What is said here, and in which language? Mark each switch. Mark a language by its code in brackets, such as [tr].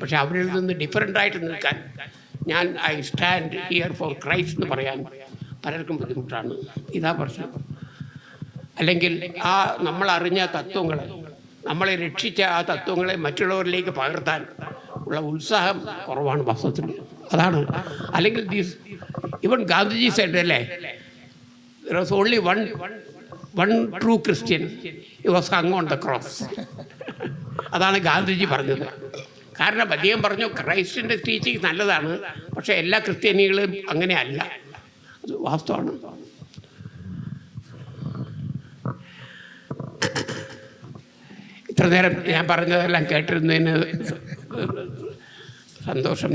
[ml] പക്ഷെ അവരിൽ നിന്ന് ഡിഫറൻ്റായിട്ട് നിൽക്കാൻ [en] I stand here for Christ [ml] എന്ന് പറയാൻ പലർക്കും ബുദ്ധിമുട്ടാണ്. ഇതാ പ്രശ്നം. അല്ലെങ്കിൽ നമ്മൾ അറിഞ്ഞ തത്വങ്ങൾ, നമ്മളെ രക്ഷിച്ച ആ തത്വങ്ങളെ മറ്റുള്ളവരിലേക്ക് പകർത്താൻ ഉള്ള ഉത്സാഹം കുറവാണ് വാസ്തവത്തിൽ. അതാണ്. [en] അല്ലെങ്കിൽ even Gandhiji said അല്ലേ, there was only one true Christian, he was hung on the cross. [ml] അതാണ് ഗാന്ധിജി പറഞ്ഞത്. കാരണം അദ്ദേഹം പറഞ്ഞു ക്രൈസ്റ്റിൻ്റെ ടീച്ചിങ് നല്ലതാണ്, പക്ഷേ എല്ലാ ക്രിസ്ത്യാനികളും അങ്ങനെ അല്ല. അത് വാസ്തവമാണ്. ഇത്ര നേരം ഞാൻ പറഞ്ഞതെല്ലാം കേട്ടിരുന്നതിന് സന്തോഷം.